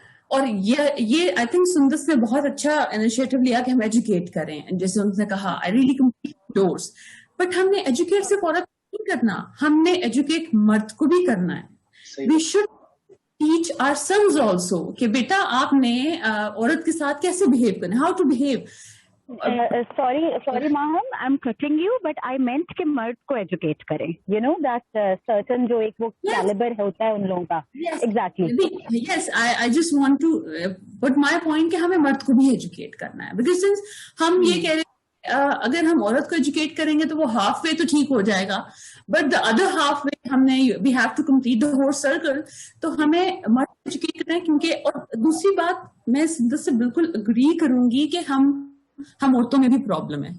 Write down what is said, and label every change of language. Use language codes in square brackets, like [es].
[hi] और ये I think Sundas ने बहुत अच्छा इनिशिएटिव लिया कि हम एजुकेट करें. जैसे उन्होंने कहा [en] I really complete doors, [hi] but हमने एजुकेट सिर्फ औरत नहीं करना, हमने एजुकेट मर्द को भी करना है. [en] we should teach our sons also [hi] कि बेटा आपने औरत के साथ कैसे behave करना, [en] how to behave. Sorry ma'am, I'm cutting you, but I meant [hi] कि मर्द को educate करें. [en] You know that certain [hi] जो एक वो caliber होता है उन लोगों का. [en] Yes. Exactly. Yes, I just want to put my point [hi] कि हमें मर्द को भी educate करना है. [en] Because since [hi] हम ये कह रहे हैं अगर हम औरत को एजुकेट करेंगे तो वो हाफ वे तो ठीक हो जाएगा, [en] But the other half way we have to complete the whole circle. [hi] तो हमें मर्द एजुकेट करना है क्योंकि, और दूसरी बात मैं से बिल्कुल अग्री करूंगी कि हम औरतों में भी प्रॉब्लम है.